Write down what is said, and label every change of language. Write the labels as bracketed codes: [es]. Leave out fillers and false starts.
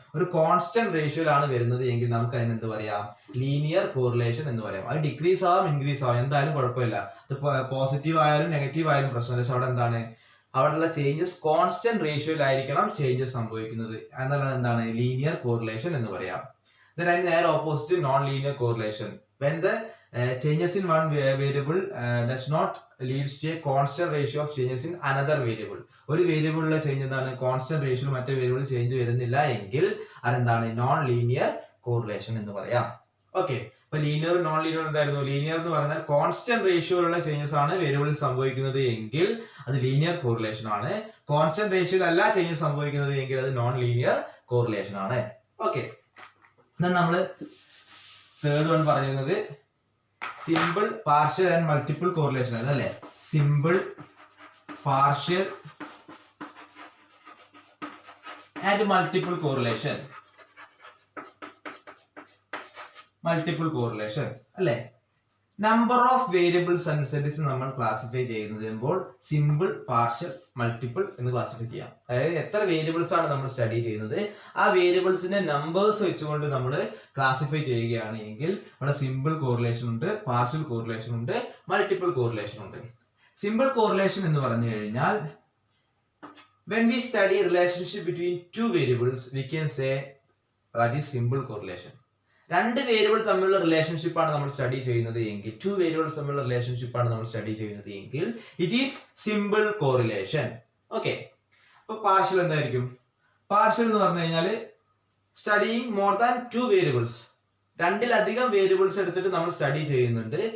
[ml] ഒരു കോൺസ്റ്റന്റ് റേഷ്യോയിലാണ് വരുന്നത് എങ്കിൽ നമുക്ക് അതിന് എന്ത് പറയാം? ലീനിയർ കോറിലേഷൻ എന്ന് പറയാം. അത് ഡിക്രീസ് ആവാം, ഇൻക്രീസ് ആവാം, എന്തായാലും കുഴപ്പമില്ല. അത് പോസിറ്റീവ് ആയാലും നെഗറ്റീവ് ആയാലും പ്രശ്നമില്ല. പക്ഷെ അവിടെ എന്താണ്? അവിടെയുള്ള ചേഞ്ചസ് കോൺസ്റ്റന്റ് റേഷ്യോയിലായിരിക്കണം ചേഞ്ചസ് സംഭവിക്കുന്നത്. എന്നുള്ളത് എന്താണ്? ലീനിയർ കോറിലേഷൻ എന്ന് പറയാം. അതിന് നേരെ opposite non linear correlation. [en] When the changes in one variable does not leads to a constant ratio of changes in another variable. [ml] ഒരു വേരിയബിളിലെ ചേഞ്ച് എന്താണ്? കോൺസ്റ്റന്റ് റേഷ്യോയിൽ മറ്റേ വേരിയബിൾ ചേഞ്ച് വരുന്നില്ല എങ്കിൽ അതെന്താണ്? നോൺ ലീനിയർ കോറിലേഷൻ എന്ന് പറയാം. ഓക്കെ, അപ്പൊ ലീനിയർ നോൺ ലീനിയർ എന്തായിരുന്നു? ലീനിയർ എന്ന് പറഞ്ഞാൽ കോൺസ്റ്റന്റ് റേഷ്യോയിലുള്ള ചേഞ്ചസ് ആണ് വേരിയബിൾ സംഭവിക്കുന്നത് എങ്കിൽ അത് ലീനിയർ കോറിലേഷൻ ആണ്. കോൺസ്റ്റന്റ് റേഷ്യോയിൽ അല്ല ചേഞ്ചസ് സംഭവിക്കുന്നത് എങ്കിൽ അത് നോൺ ലീനിയർ കോറിലേഷൻ ആണ്. ഓക്കെ, നമ്മള് തേർഡ് വൺ പറയുന്നത് simple partial and multiple correlation ആണ് അല്ലെ. Simple partial and multiple correlation. Multiple correlation അല്ലെ. നമ്പർ ഓഫ് വേരിയബിൾസ് അനുസരിച്ച് നമ്മൾ ക്ലാസിഫൈ ചെയ്യുമ്പോൾ സിമ്പിൾ, പാർഷ്യൽ, മൾട്ടിപ്പിൾ എന്ന് ക്ലാസിഫൈ ചെയ്യാം. അതായത് എത്ര വേരിയബിൾസ് ആണ് നമ്മൾ സ്റ്റഡി ചെയ്യുന്നത്, ആ വേരിയബിൾസിന്റെ നമ്പേഴ്സ് വെച്ചുകൊണ്ട് നമ്മൾ ക്ലാസിഫൈ ചെയ്യുകയാണ് എങ്കിൽ അവിടെ സിമ്പിൾ കോറിലേഷൻ ഉണ്ട്, പാർഷ്യൽ കോറിലേഷൻ ഉണ്ട്, മൾട്ടിപ്പിൾ കോറിലേഷൻ ഉണ്ട്. സിമ്പിൾ കോറിലേഷൻ എന്ന് പറഞ്ഞു കഴിഞ്ഞാൽ [en] when we study relationship between two variables we can say that is simple correlation. [ml] രണ്ട് വേരിയബിൾ തമ്മിലുള്ള റിലേഷൻഷിപ്പ് ആണ് നമ്മൾ സ്റ്റഡി ചെയ്യുന്നത് എങ്കിൽ, ടു വേരിയബിൾസ് തമ്മിലുള്ള റിലേഷൻഷിപ്പ് ആണ് നമ്മൾ സ്റ്റഡി ചെയ്യുന്നത് എങ്കിൽ [en] It is simple correlation. [ml] Okay, അപ്പൊ പാർഷ്യൽ എന്തായിരിക്കും? പാർഷ്യൽ എന്ന് പറഞ്ഞു കഴിഞ്ഞാൽ [en] studying more than two variables, [ml] രണ്ടിലധികം variables എടുത്തിട്ട് നമ്മൾ സ്റ്റഡി ചെയ്യുന്നുണ്ട്.